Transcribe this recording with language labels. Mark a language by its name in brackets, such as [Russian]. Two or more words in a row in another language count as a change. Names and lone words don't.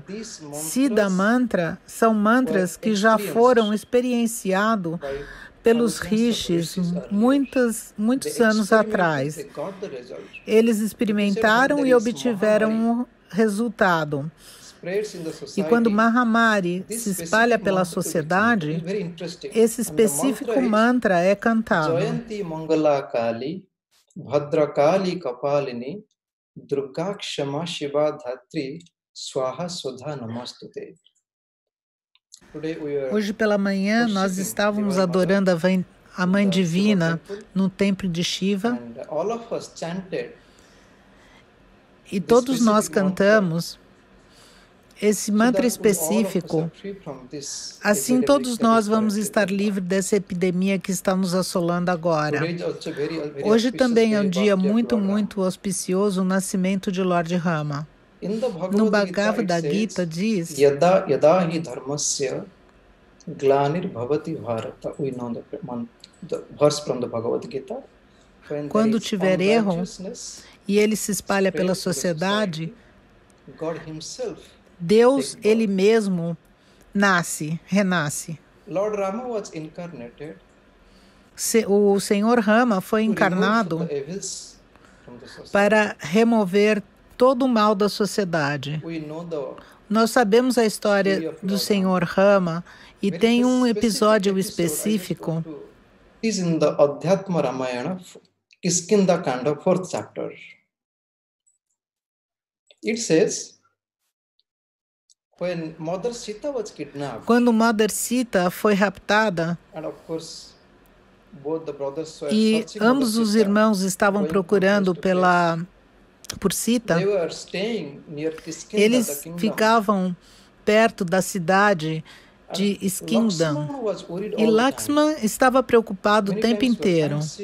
[Sanskrit] Siddha Mantra [Portuguese] são mantras que já foram experienciados pelos rishis muitos anos atrás. Eles experimentaram e obtiveram um resultado. E quando Mahamari se espalha pela sociedade, esse específico mantra é cantado. [Sanskrit] Bhadrakali Kapalini Durga Kshama Shiva Dhatri Swaha Sudha Namastute. [Portuguese] Hoje pela manhã nós estávamos adorando a Mãe Divina no templo de Shiva, e todos nós cantamos esse mantra específico. Assim todos nós vamos estar livres dessa epidemia que está nos assolando agora. Hoje também é um dia muito, muito auspicioso, o nascimento de Lord Rama. No Bhagavad Gita diz: [Sanskrit] Yada hi dharmasya glanir bhavati bharata. [English] We know the verse from the Bhagavad Gita. [Portuguese] Quando tiver erro e ele se espalha pela sociedade, Deus, Ele mesmo, renasce. O Senhor Rama foi encarnado para remover todo o mal da sociedade. Nós sabemos a história do Senhor Rama e tem um episódio específico. [English] Is in the Adhyatma Ramayana, Kiskinda Kanda, 4th chapter. It says, [Portuguese] quando Mother Sita foi raptada, e ambos os irmãos estavam procurando por Sita, eles ficavam perto da cidade de Skindam, e Lakshman estava preocupado o tempo inteiro.